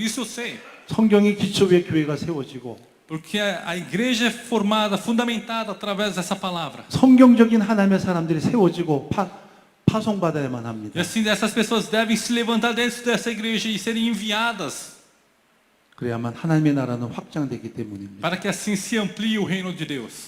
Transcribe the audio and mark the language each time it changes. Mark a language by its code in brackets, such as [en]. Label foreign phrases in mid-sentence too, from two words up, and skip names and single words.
[pt] Isso eu sei. [ko] 성경의 기초 위에 교회가 세워지고 [pt] Porque a igreja é formada, fundamentada através dessa palavra. [ko] 성경적인 하나님의 사람들이 세워지고 파송받아야만 [pt] E [ko] 합니다. [pt] assim, essas pessoas devem se levantar dentro dessa igreja e serem enviadas [ko] 그래야만 하나님의 나라는 확장되기 때문입니다. [pt] para que assim se amplie o reino de Deus.